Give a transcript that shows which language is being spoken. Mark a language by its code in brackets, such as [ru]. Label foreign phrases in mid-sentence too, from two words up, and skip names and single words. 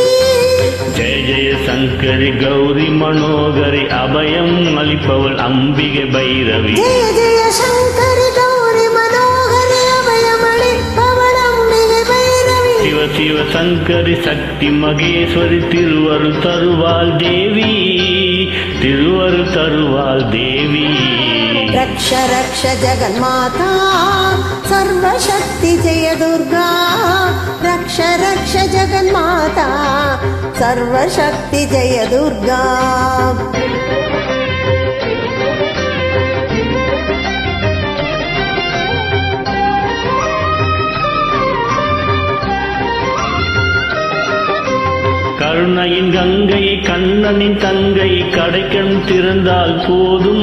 [ta] ஜெய ஜெய சங்கரி கௌரி மனோகரி, அபயம் அளிப்பவள் அம்பிகை பைரவி. ஜெய ஜெய சங்கரி கௌரி மனோகரி, அபயம் அளிப்பவள் அம்பிகை பைரவி. சிவ சிவ சங்கரி சக்தி மகேஸ்வரி, திருவருள் தருவாள் தேவி. திருவருள் தருவாள் தேவி. [sa] रक्ष रक्ष जगन्माता सर्वशक्ति जय दुर्गा. रक्ष रक्ष जगन्माता सर्वशक्ति जय दुर्गा. [ta] கருணையின் கங்கை, கண்ணனின் தங்கை, கடைக்கண் திறந்தால் போதும்.